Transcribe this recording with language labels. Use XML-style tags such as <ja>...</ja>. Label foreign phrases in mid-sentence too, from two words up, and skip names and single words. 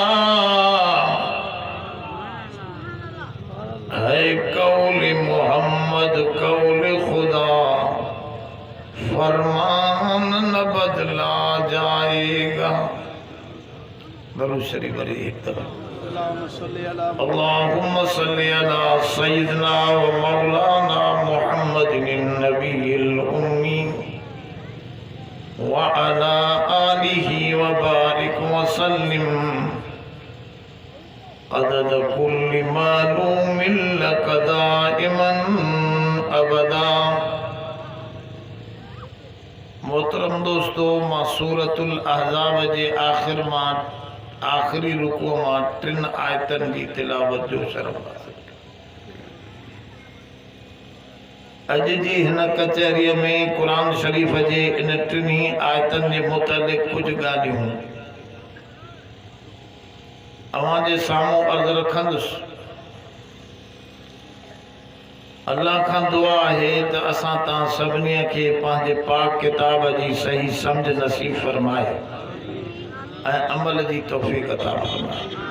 <ur>ہے قول محمد قول خدا، فرمان نہ بدلا جائے گا. درود شریف والی ایک طرف.</ur> <ar>اللهم صل على سيدنا و مولانا محمد النبي الأمي و على آله و بارك و سلم عدد كل معلوم لك دائما أبدا.</ar> <sd>मोहतरम दोस्तों, मां सूरतुल अहज़ाब जे आखिरी रुकू मां 3 आयतन की तिलावत जो शरफ हासिल। अज जी हिन कचहरीअ में कुरान शरीफ जे इन 3 आयतन जे मुतलिक़ कुछ ॻाल्हियूं अवां जे साम्हूं अर्ज़ रखंदुसि। अल्लाह खां दुआ है त असां तव्हां सभिनी खे पंहिंजे पाक किताब जी सही सम्झ नसीब फरमाए ऐं अमल जी तौफ़ीक़ अता फरमाए।</sd>